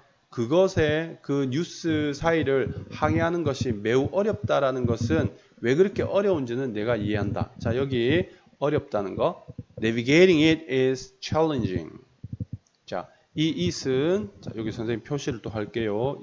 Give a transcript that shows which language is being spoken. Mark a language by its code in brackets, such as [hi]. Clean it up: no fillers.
[ko] 그것에 그 뉴스 사이를 항해하는 것이 매우 어렵다라는 것은 왜 그렇게 어려운지는 내가 이해한다. 자, 여기 어렵다는 거. [en] Navigating it is challenging. [ko] 자, 이 it은 자, 여기 선생님 표시를 또 할게요.